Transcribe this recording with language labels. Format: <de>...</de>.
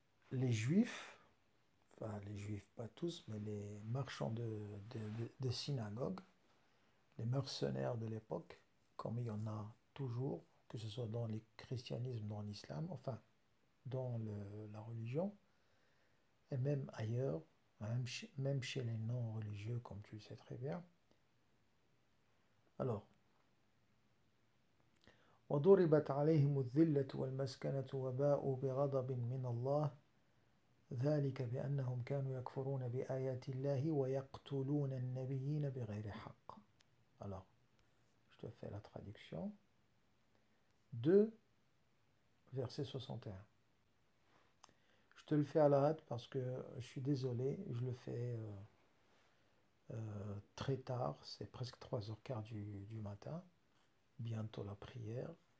<fr>les juifs, enfin les juifs pas tous, mais les marchands de synagogues, les mercenaires de l'époque, comme il y en a toujours, que ce soit dans le christianisme, dans l'islam, enfin dans la religion, et même ailleurs, même chez les non-religieux, comme tu le sais très bien.</fr> <ar>Alors, وضربت عليهم الذلة والمسكنة وباءوا بغضب من الله ذلك بأنهم كانوا يكفرون بآيات الله ويقتلون النبيين بغير حق.</ar> <fr>Alors, je te fais la traduction. 2, verset 61. Je te le fais à la hâte parce que je suis désolé, je le fais très tard, c'est presque 3h15 du matin, bientôt la prière.</fr>